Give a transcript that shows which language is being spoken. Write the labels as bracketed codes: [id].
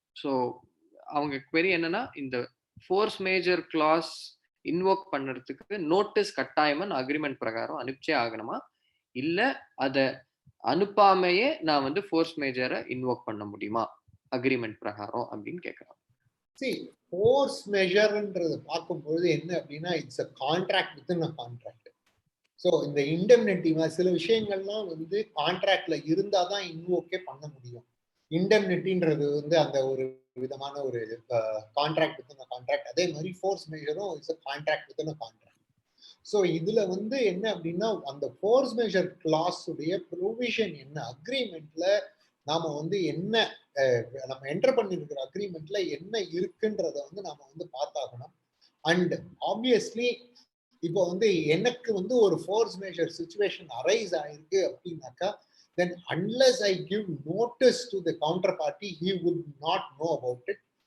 [ta] So அவங்க query என்னன்னா, இந்த force majeure clause invoke பண்றதுக்கு நோட்டீஸ் கட்டாயமா அக்ரிமெண்ட் பிரகாரம் அனுப்பிச்சே ஆகணுமா, இல்ல அதை அனுப்பாமையே நான் வந்து force majeure இன்வோக் பண்ண முடியுமா அக்ரிமெண்ட் பிரகாரம் அப்படின்னு கேட்கலாம். See, force measureன்றது பார்க்கும்போது என்ன அப்படின்னா, [en] It's a contract within a contract. [ta] So இந்த இண்டெம்னிட்டி சில விஷயங்கள்லாம் வந்து கான்ட்ராக்ட்ல இருந்தாதான் இன்வோக்கே பண்ண முடியும். இண்டெம்னிட்டின்றது வந்து அந்த ஒரு விதமான ஒரு கான்ட்ராக்ட் வித்தின் கான்ட்ராக்ட். அதே மாதிரி force மேஜரும் it's contract within contract. So இதுல வந்து என்ன அப்படின்னா, அந்த ஃபோர்ஸ் மேஜர் கிளாஸ் உடைய ப்ரொவிஷன் என்ன, அக்ரிமெண்ட்ல நாம வந்து என்ன நம்ம என்டர் பண்ணிருக்கிற அக்ரிமெண்ட்ல என்ன இருக்குன்றத வந்து நாம வந்து பார்த்தாகணும். அண்ட் ஆப்வியஸ்லி இப்போ வந்து எனக்கு வந்து ஒரு ஃபோர்ஸ் மேஜர் சிச்சுவேஷன் அரைஸ் ஆயிருக்கு அப்படின்னாக்கா, [en] then unless I give notice to the counterparty, he would not know about it.